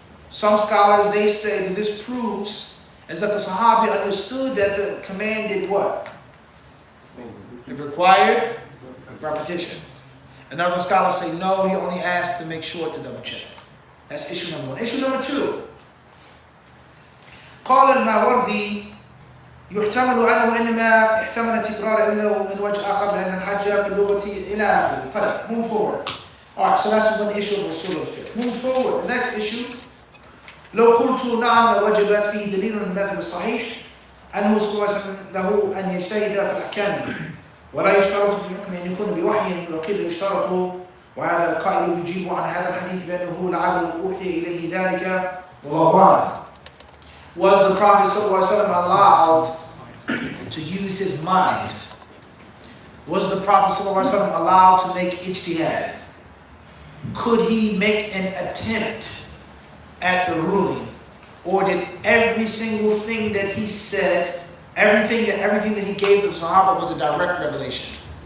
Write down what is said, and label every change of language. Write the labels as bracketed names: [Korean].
[English] Some scholars, they say that this proves as that the Sahabi understood that the command did what? It required repetition. And other scholars say, no, he only asked to make sure to double check. That's issue number one. Issue number two. [Arabic] قال الماوردي يحتمل أنه إنما احتمل تكرار إنه من وجه آخر لأن الحج في اللغة إلى آخره. [English] طيب, move forward. Alright, so that's one issue of usul al-fiqh. Move forward. The next issue. [Arabic] لو قلت نعم لوجبت فيه دليل من المذهب الصحيح أنه صلى الله عليه وسلم له أن يجتهد في الأحكام ولا يشترط في الحكم أن يكون بوحي وقيل يشترط وهذا القائل يجيب عن هذا الحديث بأنه لعله أوحي إليه ذلك والله أعلم. [English] Was the Prophet [Arabic] صلى الله عليه وسلم [English] allowed to use his mind? Was the Prophet [Arabic] صلى الله عليه وسلم [English] allowed to make ijtihad? Could he make an attempt at the ruling, or did every single thing that he said, everything that he gave the Sahaba was a direct revelation?